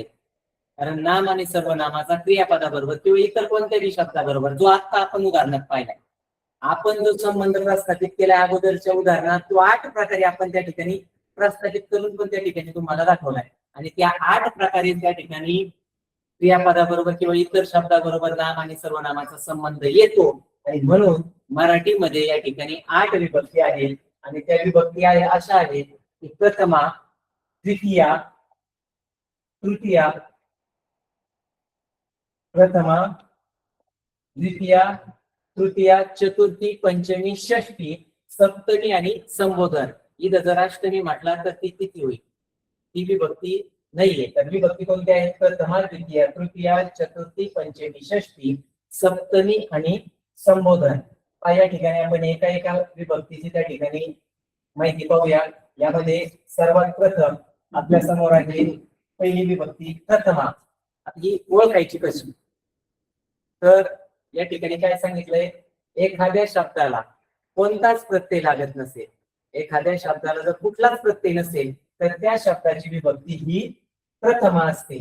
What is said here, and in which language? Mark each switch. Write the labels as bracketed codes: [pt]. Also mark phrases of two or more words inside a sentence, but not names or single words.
[mr] कारण नाम आणि सर्वनामाचा क्रियापदाबरोबर किंवा इतर कोणत्याही शब्दाबरोबर, जो आता आपण उदाहरणात पाहिलाय, आपण जो संबंध प्रस्थापित केला अगोदरच्या उदाहरणात, तो 8 प्रकारे आपण त्या ठिकाणी प्रस्थापित करून पण त्या ठिकाणी तुम्हाला दाखवलाय. आणि त्या 8 प्रकारे त्या ठिकाणी क्रियापदाबरोबर किंवा इतर शब्दाबरोबर नाम आणि सर्वनामाचा संबंध येतो. आणि म्हणून मराठीमध्ये या ठिकाणी 8 विभक्ती आहेत. आणि त्या विभक्ती आहे अशा आहेत की प्रथमा, द्वितीया, तृतीया, प्रथमा, द्वितीया, तृतीया, चतुर्थी, पंचमी, षष्ठी, सप्तमी आणि संबोधन. इथं जर अष्टमी म्हटला तर ती किती होईल, ती विभक्ती नाहीये. तर विभक्ती कोणत्या आहेत, प्रथमा, द्वितीया, तृतीया, चतुर्थी, पंचमी, षष्ठी, सप्तमी आणि संबोधन. या ठिकाणी आपण एका विभक्तीची त्या ठिकाणी माहिती पाहूया. यामध्ये सर्वात प्रथम आपल्या समोर आहे पहिली विभक्ती प्रथमा. ही ओळखायची कशी, तर या ठिकाणी काय सांगितलंय, एखाद्या शब्दाला कोणताच प्रत्यय लागत नसेल, एखाद्या शब्दाला जर कुठलाच प्रत्यय नसेल तर त्या शब्दाची विभक्ती ही प्रथमा असते.